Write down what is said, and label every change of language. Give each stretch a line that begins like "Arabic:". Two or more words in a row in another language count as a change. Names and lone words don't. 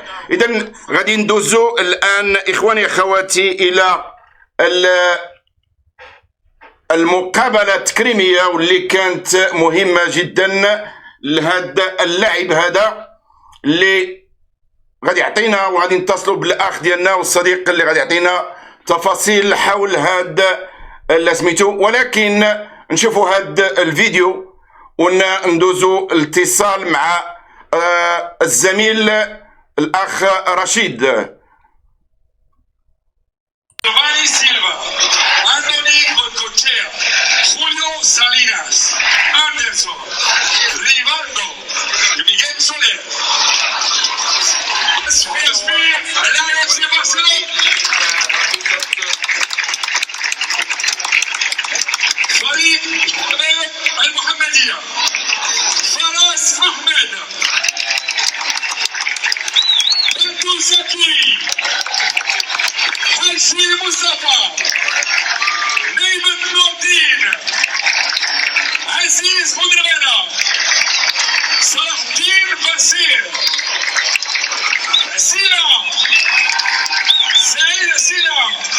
Arabic: اذا غادي ندوزوا الان اخواني اخواتي الى المقابله التكريميه واللي كانت مهمه جدا لهذا اللاعب هذا اللي غادي يعطينا، وغادي نتصلوا بالاخ ديالنا والصديق اللي غادي يعطينا تفاصيل حول هذا سميتو. ولكن نشوفوا هذا الفيديو وندوزوا الاتصال مع الزميل الاخ رشيد. Giovanni Silva, Anthony Goicoechea, Julio Salinas, Anderson, Rivaldo, Miguel Soler. اللاعب في برشلونة فريق المحمدية فراس أحمد عبد الزكي حج سي مصطفى، نايم نور الدين، عزيز بودرغانة، صلاح الدين باسير، سينا، سعيد سينا،